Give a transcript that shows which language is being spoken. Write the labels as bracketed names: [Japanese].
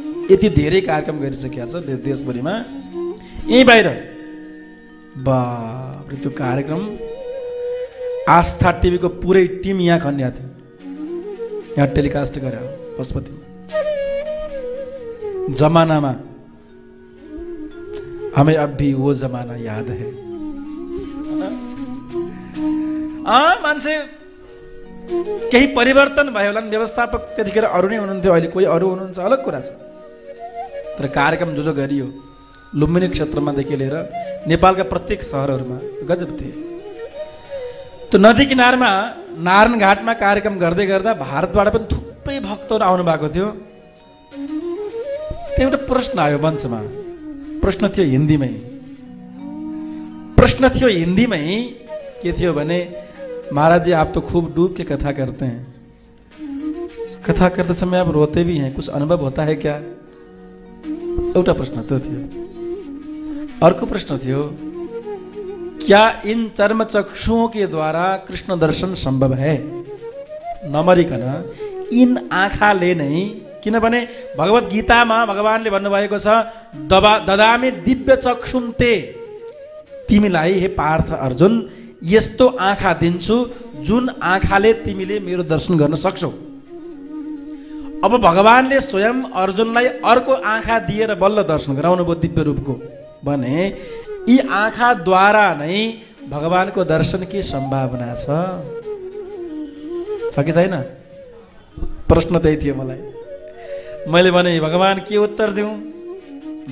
[Nepali] यति धेरै कार्यक्रम गरिसकेका छ देशभरिमा। यहीँ बाहिर बाप रे, त्यो कार्यक्रम आस्था टिभीको पुरै टिम यहाँ खन्या थियो, यहाँ टेलिकास्ट गरे पशुपतिमा। [Hindi] जमानामा हमें अब भी वो जमाना याद है। [Nepali] मान्छे केही परिवर्तन भयो होला नि, व्यवस्थापक त्यतिखेर अरू नै हुनुहुन्थ्यो, अहिले कोही अरू हुनुहुन्छ, अलग कुरा छ। तर कार्यक्रम जो गरियो लुम्बिनी क्षेत्रमादेखि लिएर नेपालका प्रत्येक सहरहरूमा गजब थिए। त्यो नदी किनारमा नारायण घाटमा कार्यक्रम गर्दै गर्दा भारतबाट पनि थुप्रै भक्तहरू आउनु भएको थियो। त्यो एउटा प्रश्न आयो मञ्चमा, प्रश्न थियो हिन्दीमै, प्रश्न थियो हिन्दीमै, के थियो भने [Hindi] महाराज जी आप तो खूब डूब के कथा करते हैं, कथा करते समय आप रोते भी हैं, कुछ अनुभव होता है क्या? [Nepali] एउटा प्रश्न त्यो थियो। अर्को प्रश्न थियो, [Hindi] क्या इन चर्म चक्षुओं के द्वारा कृष्ण दर्शन संभव है? [Nepali] नमरिकन इन आँखाले नै, किनभने भगवत गीतामा भगवानले भन्नुभएको छ [Sanskrit] ददामि दिव्य चक्षुं ते, [Nepali] तिमीलाई हे पार्थ अर्जुन यस्तो आँखा दिन्छु जुन आँखाले तिमीले मेरो दर्शन गर्न सक्छौ। अब भगवानले स्वयं अर्जुनलाई अर्को आँखा दिएर बल्ल दर्शन गराउनु भयो दिव्य रूपको भने यी आँखाद्वारा नै भगवानको दर्शन के सम्भावना छ कि छैन? प्रश्न त्यही थियो मलाई। मैले भने भगवान के उत्तर दिउँ?